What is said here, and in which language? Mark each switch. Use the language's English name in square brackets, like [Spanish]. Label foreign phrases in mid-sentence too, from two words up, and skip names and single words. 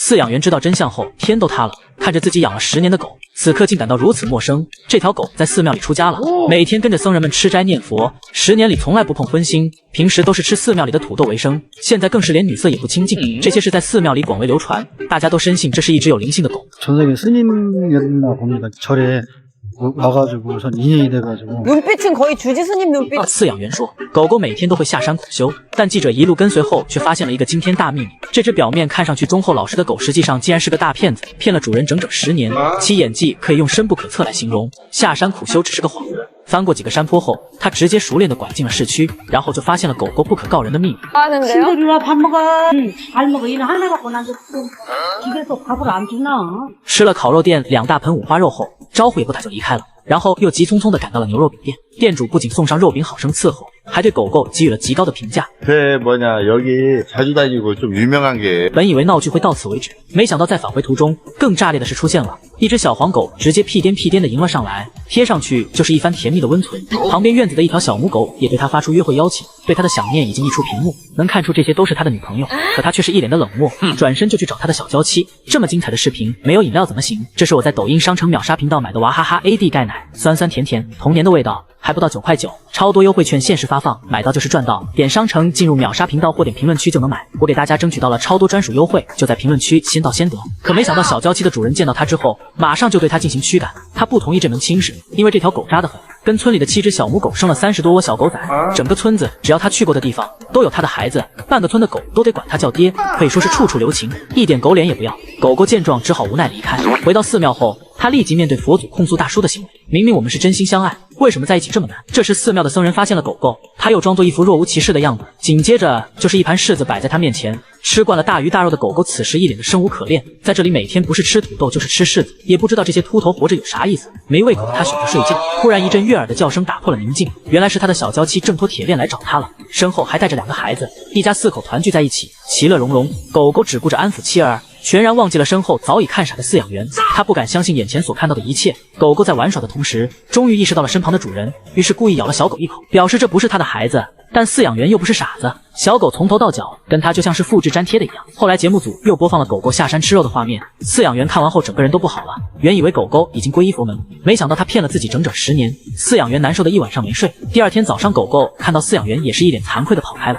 [Chinese] 飼養員知道真相後，天都塌了，看着自己養了10年的狗，此刻竟感到如此陌生。这条狗在寺庙裡出家了，每天跟着僧人們吃斋念佛，10年裡从來不碰荤腥，平時都是吃寺庙裡的土豆为生，现在更是連女色也不親近。這些事在寺廟裡廣為流傳，大家都深信這是一隻有靈性的狗。 [Korean] 전생에 스님이었나 봅니다. 절에 와가지고선 인연이 돼가지고 눈빛은 거의 주지 스님 눈빛. [Chinese] 饲養員說，狗狗每天都會下山苦修，但記者一路跟隨後，卻發現了一個驚天大秘密。這隻表面看上去忠厚老實的狗，實際上竟然是個大騙子，騙了主人整整10年。其演技可以用深不可測來形容。下山苦修只是個謊言。翻過幾個山坡後，他直接熟練地拐進了市區，然後就發現了狗狗不可告人的秘密。 [Korean] 하는데요? 밥 먹어. 잘 먹어. 일 하나 갖고 난 집에서 밥을 안 주나? [Chinese] 吃了烤肉店2大盆五花肉後，招呼也不打就離開了，然後又急匆匆地趕到了牛肉餅店。店主不僅送上肉餅好生伺候，還對狗狗給予了極高的評價。 [Korean] 여기 자주 다니고 좀 유명한 게. [Chinese] 本以為鬧劇會到此為止，沒想到在返回途中，更炸裂的事出現了。一隻小黃狗直接屁顛地迎了上來，貼上去就是一番甜蜜的溫存。旁邊院子的一條小母狗也對他發出約會邀請，對他的想念已經溢出屏幕，能看出這些都是他的女朋友，可他卻是一臉的冷漠，轉身就去找他的小嬌妻。這麼精彩的視頻，沒有飲料怎麼行？這是我在抖音商城秒殺頻道買的娃哈哈 AD 鈣奶，酸酸甜甜，童年的味道。還不到9塊9，超多優惠券限時發放，買到就是賺到。點商城進入秒殺頻道或點評論區就能買，我給大家爭取到了超多專屬優惠，就在評論區先到先得。可沒想到小嬌妻的主人見到他之後，馬上就對他進行驅趕。他不同意這門親事，因為這條狗渣得很，跟村裡的7隻小母狗生了30多窩小狗仔，整個村子只要他去過的地方都有他的孩子，半個村的狗都得管他叫爹，可以說是處處留情，一點狗臉也不要。狗狗見狀只好無奈離開。回到寺廟後，他立即面對佛祖控訴大叔的行為，明明我們是真心相愛，為什麼在一起這麼難？這時寺廟的僧人發現了狗狗，他又裝作一副若無其事的樣子，緊接着就是一盤柿子擺在他面前。吃慣了大魚大肉的狗狗此時一臉的生無可戀，在這裡每天不是吃土豆就是吃柿子，也不知道這些禿頭活着有啥意思。沒胃口的他選擇睡覺，忽然一陣悅耳的叫聲打破了寧靜，原來是他的小嬌妻掙脫鐵鏈來找他了，身後還帶着2個孩子，一家4口團聚在一起，其樂融融。狗狗只顧着安撫妻兒，全然忘記了身後早已看傻的飼養員。他不敢相信眼前所看到的一切。狗狗在玩耍的同時，終於意識到了身旁的主人，於是故意咬了小狗一口，表示這不是他的孩子。但飼養員又不是傻子，小狗從頭到腳跟他就像是複製粘貼的一樣。後來節目組又播放了狗狗下山吃肉的畫面，飼養員看完後整個人都不好了。原以為狗狗已經皈依佛門，沒想到他騙了自己整整10年。飼養員難受的一晚上沒睡。第二天早上，狗狗看到飼養員也是一臉慚愧的跑開了。